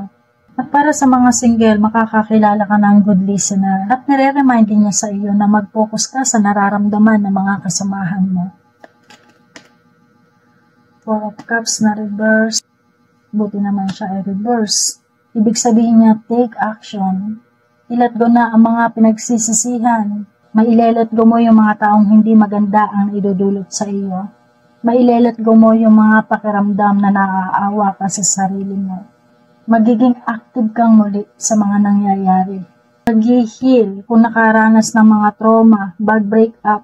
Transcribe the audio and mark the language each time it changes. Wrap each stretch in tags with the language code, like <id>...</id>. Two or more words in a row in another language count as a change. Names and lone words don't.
<tl>At para sa mga single, makakakilala ka ng</tl> <en>good listener.</en> <tl>At nire-remind din niya sa iyo na mag-focus ka sa nararamdaman ng mga kasamahan mo.</tl> <en>Four of Cups</en> <tl>na reverse. Buti naman siya ay reverse. Ibig sabihin niya,</tl> <en>take action.</en> <tl>Ilet go na ang mga pinagsisisihan. Mailelet go mo yung mga taong hindi maganda ang idudulot sa iyo. Mailelet go mo yung mga pakiramdam na naaawa ka sa sarili mo. Magiging active kang muli sa mga nangyayari. Mag-heal kung nakaranas ng mga trauma,</tl> <en>bad breakup.</en>